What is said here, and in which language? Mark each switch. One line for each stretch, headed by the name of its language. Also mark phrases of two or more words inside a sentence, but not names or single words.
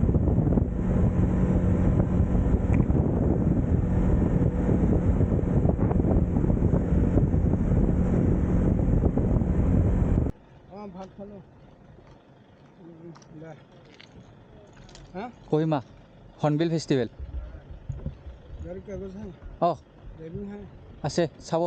Assamese: ভাত খালো কহিমা হৰ্ণবিল ফেষ্টিভেল
Hindi: गाड़ी कागज है অঁ ड्राइविंग है
Assamese: আছে চাব